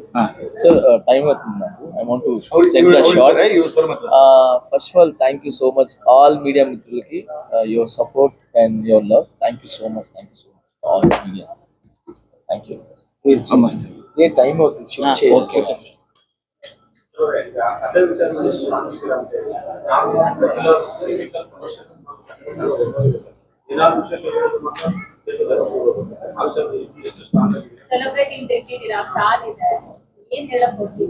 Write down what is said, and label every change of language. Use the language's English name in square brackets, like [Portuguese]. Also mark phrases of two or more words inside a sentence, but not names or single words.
[English] Sir, time [Telugu] అవుతుంది నాకు. [English] I want to send a short. First of all, thank you so much all media మిత్రులకి, your support and your love. Thank you so much. All media. Thank you. [Kannada] ನಮಸ್ತೆ. [Telugu] ఏ టైం అవుతుంది షూట్ చేయాలి. [Kannada] ಸೆಲೆಬ್ರಿಟಿ ಇಟ್ಟಿದ್ದೀರಾ, ಸ್ಟಾರ್ ಇದೆ, ಏನ್ ಹೇಳಕ್ ಹೋಗ್ತೀವಿ?